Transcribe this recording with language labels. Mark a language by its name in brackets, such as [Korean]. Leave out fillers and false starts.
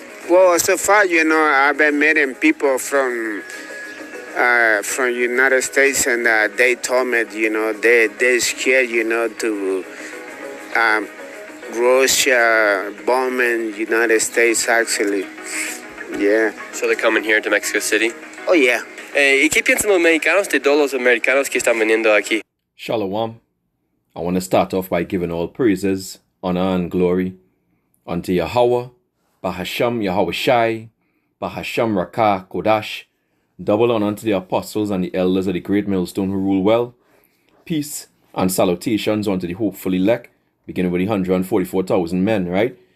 [English] Well, so far, I've been meeting people from United States, and they told me, they're scared, to Russia bombing United States, actually. Yeah. So they're coming here to Mexico City? Oh, yeah. [Spanish] ¿Y qué piensan los mexicanos de todos los americanos que están viniendo aquí? [English] Shalom. I want to start off by giving all praises, honor, and glory unto Yahweh, Bahasham Yahweh Shai, Bahasham Rakah Kodash. Double honor unto the apostles and the elders of the great millstone who rule well. Peace and salutations unto the hopeful elect, beginning with the 144,000 men, right?